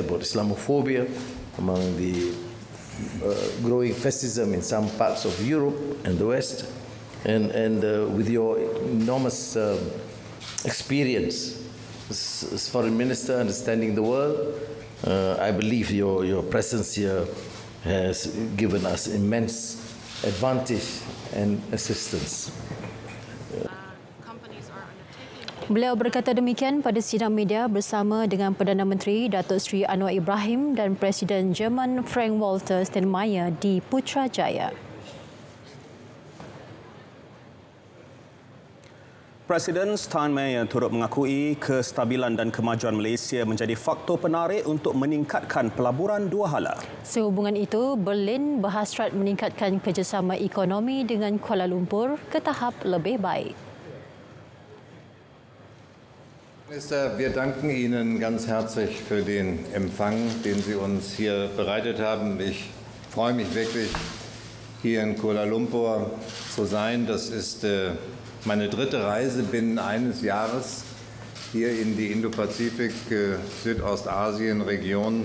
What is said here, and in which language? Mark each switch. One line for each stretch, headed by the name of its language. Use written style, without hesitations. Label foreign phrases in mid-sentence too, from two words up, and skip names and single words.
English: about Islamophobia among the growing fascism in some parts of Europe and the West, and with your enormous experience as foreign minister understanding the world, I believe your presence here has given us immense advantage and assistance.
Malay: Beliau berkata demikian pada sidang media bersama dengan Perdana Menteri Datuk Seri Anwar Ibrahim dan Presiden Jerman Frank-Walter Steinmeier di Putrajaya. Presiden Steinmeier turut mengakui kestabilan dan kemajuan Malaysia menjadi faktor penarik untuk meningkatkan pelaburan dua hala. Sehubungan itu, Berlin berhasrat meningkatkan kerjasama ekonomi dengan Kuala Lumpur ke tahap lebih baik.
German: Minister, wir danken Ihnen ganz herzlich für den Empfang, den Sie uns hier bereitet haben. Ich freue mich wirklich, hier in Kuala Lumpur zu sein. Das ist meine dritte Reise binnen eines Jahres hier in die Indo-Pazifik, Südostasien-Region.